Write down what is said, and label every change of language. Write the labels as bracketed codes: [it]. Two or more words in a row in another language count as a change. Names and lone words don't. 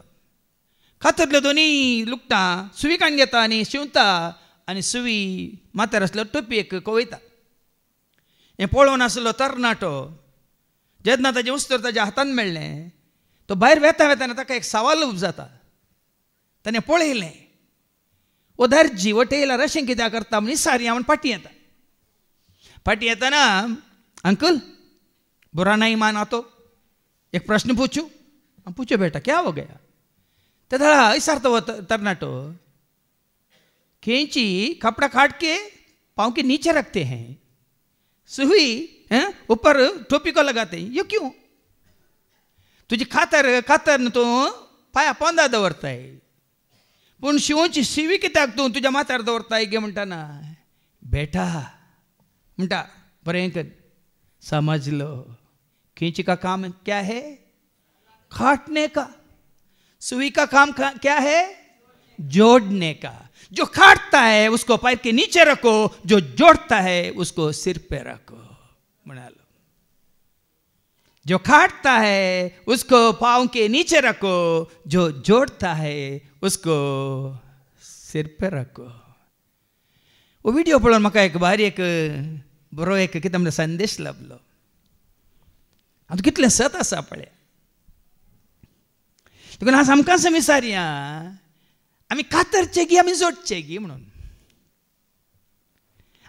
[kok] कातरल्यो दोनी लुगटां सुवी काडून घेता आनी शिंवता आनी सुवी माथ्यार आसलो टोपयेक कवयता. हें पळोवन आसलो तरणाटो जेन्ना ताजें उस्तर ताज्या हातान मेळ्ळें, तो भायर वेता वेताना ताका एक सवाल जाता. ताणें पळयलें वो दर्जी वो टेलर अशें कित्याक करता म्हूण विचारया म्हूण फाटीं येता. फाटीं येताना, [hi] अंकल बुरा नहीं माना तो एक प्रश्न पूछूं? पूछो बेटा, क्या हो गया? [kok] तो थोड़ा विचारता वो तरनाटो, [hi] कैंची कपड़ा काट के पाँव के नीचे रखते हैं, सुई ऊपर टोपी को लगाते हैं, ये क्यों? [kok] तुझी कातर तो पाया पोंदा दवरताय, पूण शिवोची शिवी कित्याक तूं तुज्या माथ्यार दवरताय गे म्हणटाना. बेटा म्हणटा बरें कर, [hi] समझ लो कैंची का काम क्या है? काटने का. सुई का काम क्या है? जोड़ने का. जो काटता है उसको पैर के नीचे रखो, जो जोड़ता है उसको सिर पे रखो. बना लो. जो काटता है उसको पाँव के नीचे रखो, जो जोड़ता है उसको सिर पे रखो. [kok] वो वीडियो पळोवन म्हाका एक भारी एक बरो एक कितें म्हणटा संदेश लाभलो. आतां कितलें सत आसा पळय. देखून आज आमकां असं विचारया, आमी कातरचे गी आमी जोडचे गी म्हणून.